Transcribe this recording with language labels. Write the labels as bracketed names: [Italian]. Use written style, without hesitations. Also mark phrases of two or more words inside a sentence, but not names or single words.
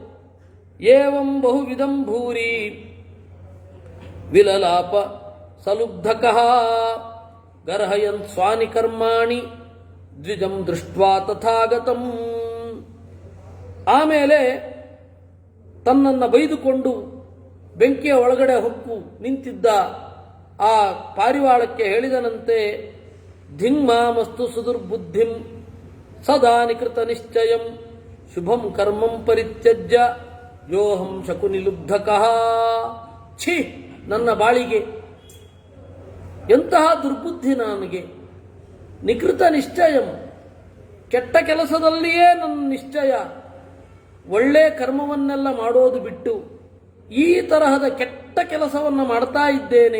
[Sanskrit] ಏವಂ ಬಹುವಿಧಂ ಭೂರಿ ವಿಲಲಾಪ ಸಲುಬ್ಧಕಃ ಗರ್ಹಯನ್ ಸ್ವಾನಿ ಕರ್ಮಾಣಿ ದ್ವಿಜಂ ದೃಷ್ಟ್ವಾ ತಥಾಗತಂ. [Kannada] ಆಮೇಲೆ ತನ್ನನ್ನು ಬೈದುಕೊಂಡು ಬೆಂಕಿಯ ಒಳಗಡೆ ಹೊಕ್ಕು ನಿಂತಿದ್ದ ಆ ಪಾರಿವಾಳಕ್ಕೆ ಹೇಳಿದನಂತೆ, [Sanskrit] ಧಿಂಗ್ಮಾಮಸ್ತು ಸುದುರ್ಬುದ್ಧಿಂ ಸದಾ ನಿಕೃತ ನಿಶ್ಚಯಂ ಶುಭಂ ಕರ್ಮಂ ಪರಿತ್ಯಜ್ಯ ಯೋಹಂ ಶಕುನಿಲುಬ್ಧಕಃ. [Kannada] ಛೀ, ನನ್ನ ಬಾಳಿಗೆ ಎಂತಹ ದುರ್ಬುದ್ಧಿ ನನಗೆ. [Sanskrit] ನಿಕೃತ ನಿಶ್ಚಯಂ, [Kannada] ಕೆಟ್ಟ ಕೆಲಸದಲ್ಲಿಯೇ ನನ್ನ ನಿಶ್ಚಯ. ಒಳ್ಳೆ ಕರ್ಮವನ್ನೆಲ್ಲ ಮಾಡೋದು ಬಿಟ್ಟು ಈ ತರಹದ ಕೆಟ್ಟ ಕೆಲಸವನ್ನು ಮಾಡ್ತಾ ಇದ್ದೇನೆ.